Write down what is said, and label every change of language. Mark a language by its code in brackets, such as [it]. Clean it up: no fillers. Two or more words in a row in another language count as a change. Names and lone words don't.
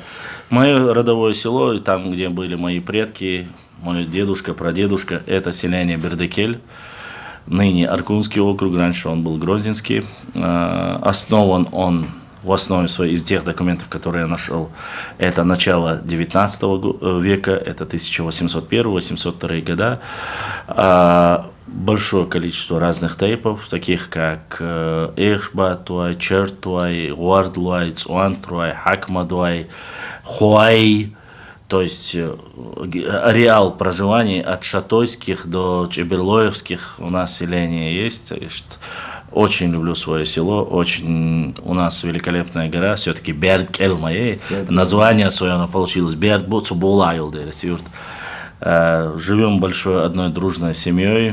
[ru] Мое родовое село, там, где были мои предки, мой дедушка, прадедушка, это селение Бердекель, ныне Аркунский округ, раньше он был Грозненский. Основан он в основе своей из тех документов, которые я нашел, это начало 19 века, это 1801-1802 года. Большое количество разных тейпов, таких как Эхшба Туай, Чер Туай, Гуардлуай, Цуан Туай, Хакма Туай, Хуай. То есть ареал проживания от шатойских до чеберлоевских у нас селения есть. Очень люблю свое село, очень у нас великолепная гора, все-таки Берд Келмае, название свое оно получилось, Берд Буцу Булайл, живем большой одной дружной семьей.